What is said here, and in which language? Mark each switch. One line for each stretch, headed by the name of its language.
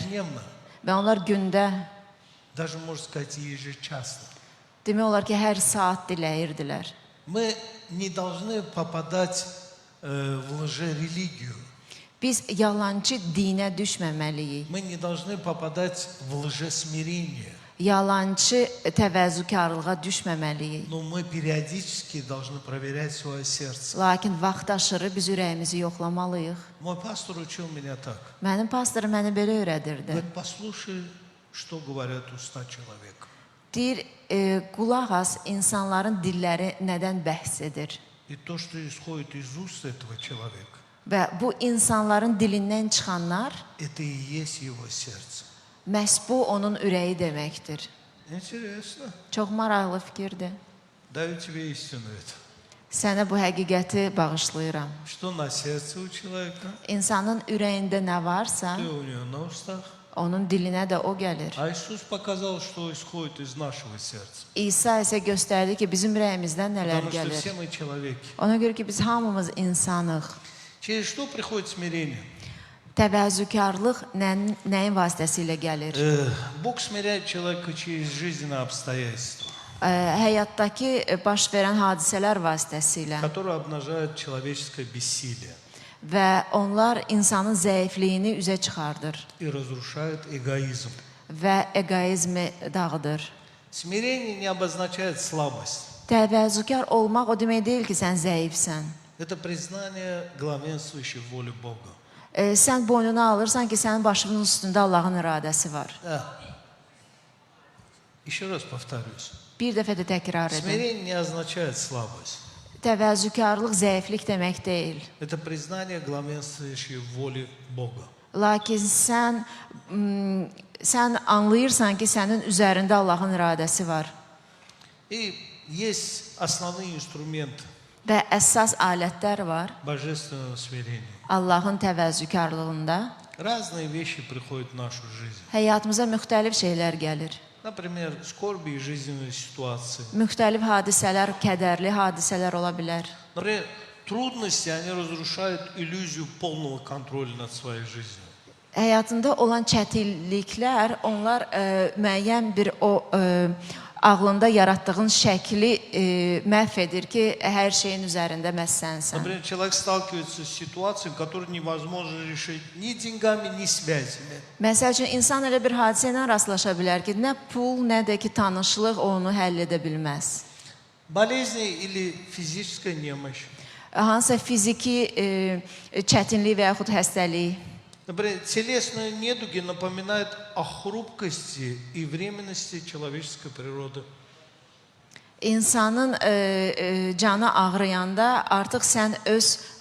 Russian: Ежедневно,
Azerbaijani: Və onlar gündə,
Russian: даже, можно сказать, ежечасно.
Azerbaijani: demək olar ki, hər saat diləyirdilər.
Russian: Мы не должны попадать в лжерелигию.
Azerbaijani: Biz yalançı dinə düşməməliyik.
Russian: Мы не должны попадать в лжесмирение.
Azerbaijani: Yalançı təvəzzükarlığa düşməməliyik.
Russian: Но мы периодически должны проверять свое сердце.
Azerbaijani: Lakin vaxtaşırı biz ürəyimizi yoxlamalıyıq.
Russian: Мой пастор учил меня так.
Azerbaijani: Mənim pastorum məni belə öyrədirdi.
Russian: Говорит: послушай, что говорят уста человека.
Azerbaijani: Deyir, qulaq as, insanların dilləri nədən bəhs edir?
Russian: И то, что исходит из уст этого человека,
Azerbaijani: Və bu insanların dilindən çıxanlar,
Russian: это и есть его сердце.
Azerbaijani: məhz bu onun ürəyi deməkdir.
Russian: Интересно.
Azerbaijani: Çox maraqlı fikirdir.
Russian: Даю тебе истину это.
Azerbaijani: Sənə bu həqiqəti bağışlayıram.
Russian: Что на сердце у человека,
Azerbaijani: İnsanın ürəyində nə varsa,
Russian: то и у него на устах.
Azerbaijani: onun dilinə də o gəlir.
Russian: А Иисус показал, что исходит из нашего сердца.
Azerbaijani: İsa isə göstərdi ki, bizim ürəyimizdən nələr
Russian: Потому что
Azerbaijani: gəlir.
Russian: все мы человеки.
Azerbaijani: Ona görə ki, biz hamımız insanıq.
Russian: Через что приходит смирение?
Azerbaijani: Təvəzzükarlıq nəyin vasitəsilə gəlir?
Russian: Бог смиряет человека через жизненные обстоятельства,
Azerbaijani: Həyatdakı baş verən hadisələr vasitəsilə
Russian: которые обнажают человеческое бессилие
Azerbaijani: və onlar insanın zəifliyini üzə çıxardır
Russian: и разрушают эгоизм.
Azerbaijani: və eqoizmi dağıdır.
Russian: Смирение не обозначает слабость.
Azerbaijani: Təvəzzükar olmaq o demək deyil ki, sən zəifsən.
Russian: Это признание главенствующей воли Бога.
Azerbaijani: Sən boynuna alırsan ki, sənin başının üstündə Allahın iradəsi var.
Russian: Да. Еще раз повторюсь.
Azerbaijani: Bir dəfə də təkrar edin.
Russian: Смирение не означает слабость.
Azerbaijani: təvəzzükarlıq zəiflik demək deyil.
Russian: Это признание главенствующей воли Бога.
Azerbaijani: Lakin sən anlayırsan ki, sənin üzərində Allahın iradəsi var.
Russian: И есть основные инструменты
Azerbaijani: Və əsas alətlər var
Russian: божественного смирения.
Azerbaijani: Allahın təvəzzükarlığında.
Russian: Разные вещи приходят в нашу жизнь.
Azerbaijani: Həyatımıza müxtəlif şeylər gəlir.
Russian: Например, скорби и жизненные ситуации.
Azerbaijani: Müxtəlif hadisələr, kədərli hadisələr ola bilər.
Russian: Например, трудности, они разрушают иллюзию полного контроля над своей жизнью.
Azerbaijani: Həyatında olan çətinliklər, onlar müəyyən bir ağlında yaratdığın şəkli məhv edir ki, hər şeyin üzərində məhz sənsən.
Russian: Например, человек сталкивается с ситуацией, которую невозможно решить ни деньгами, ни связями.
Azerbaijani: Məsəl üçün, insan elə bir hadisə ilə rastlaşa bilər ki, nə pul, nə də ki, tanışlıq onu həll edə bilməz.
Russian: Болезни или физическая немощь.
Azerbaijani: Hansısa fiziki çətinlik və yaxud xəstəlik.
Russian: Например, телесные недуги напоминают о хрупкости и временности человеческой природы.
Azerbaijani: İnsanın canı ağrıyanda artıq sən öz